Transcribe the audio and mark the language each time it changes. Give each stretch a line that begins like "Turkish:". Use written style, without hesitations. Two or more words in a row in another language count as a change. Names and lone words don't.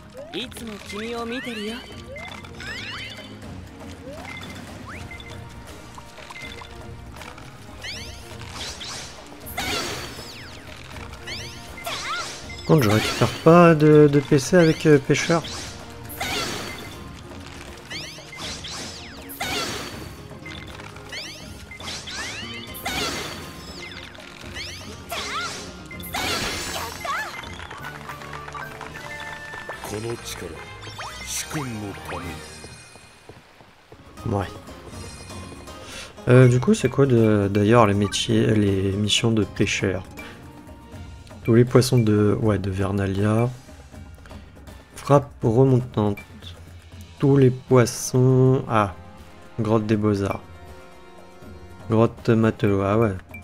Japanese: いつも君を見てるよ。
French: Contre, je récupère pas de PC avec pêcheur.
Japanese: この力、主君のために。
French: Ouais. Du coup, c'est quoi d'ailleurs les métiers, les missions de pêcheur? Tous les poissons de Vernalia. Frappe remontante. Tous les poissons... Ah, grotte des Beaux-Arts. Grotte matelot, ah ouais.